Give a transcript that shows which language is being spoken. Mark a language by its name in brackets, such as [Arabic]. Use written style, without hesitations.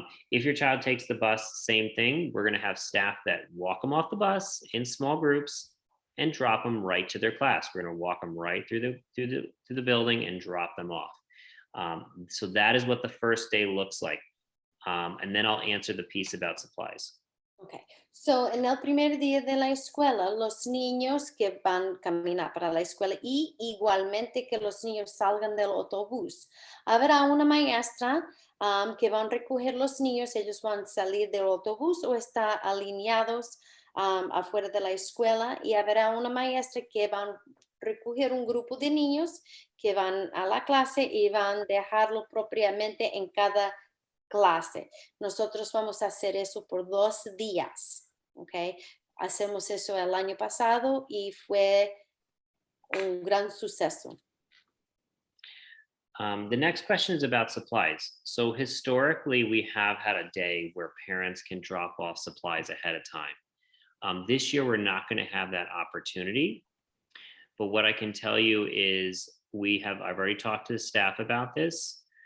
[English] If your child takes the bus, same thing. We're going to have staff that walk them off the bus in small groups and drop them right to their class. We're going to walk them right through the building and drop them off. So that is what the first day looks like. And then I'll answer the piece about supplies. Okay. [Spanish] So, en el primer día de la escuela, los niños que van a caminar para la escuela y igualmente que los niños salgan del autobús, habrá una maestra que van a recoger los niños. Ellos van a salir del autobús o están alineados afuera de la escuela, y habrá una maestra que van a recoger un grupo de niños que van a la clase y van a dejarlo propiamente en cada clase. Nosotros vamos a hacer eso por 2 días, ¿ok? Hacemos eso el año pasado y fue un gran suceso. [English] The next question is about supplies. So historically, we have had a day where parents can drop off supplies ahead of time. This year, we're not going to have that opportunity. But what I can tell you is I've already talked to the staff about this.